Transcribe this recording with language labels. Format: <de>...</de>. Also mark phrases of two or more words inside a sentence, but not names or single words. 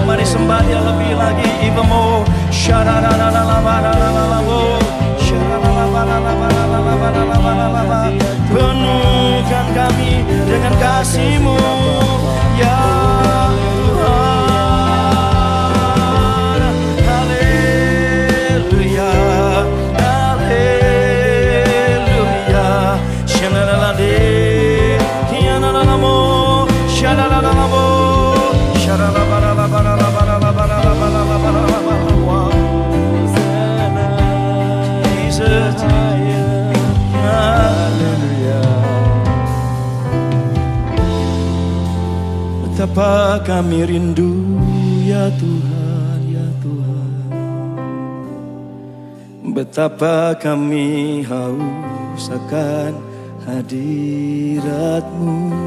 <id>Mari sembah Dia lebih lagi,</id> <en>even more.</en> <id>Penuhkan kami dengan kasih-Mu ya Tuhan. Haleluya, haleluya. Shanalade, kianalamo, shanalamo, Jesus, haleluya. Betapa kami rindu ya Tuhan, ya Tuhan. Betapa kami haus akan hadirat-Mu.</id>